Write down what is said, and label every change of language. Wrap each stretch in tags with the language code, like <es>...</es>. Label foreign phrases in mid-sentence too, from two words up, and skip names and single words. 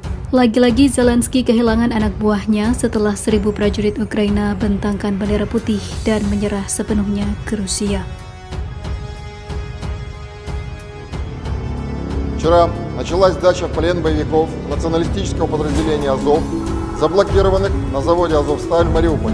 <id>Lagi-lagi Zelensky kehilangan anak buahnya setelah 1.000 prajurit Ukraina bentangkan bendera putih dan menyerah sepenuhnya ke Rusia.</id> <ru>Вчера началась сдача в плен боевиков националистического подразделения «Азов», заблокированных на заводе «Азовсталь» в Мариуполе.</ru>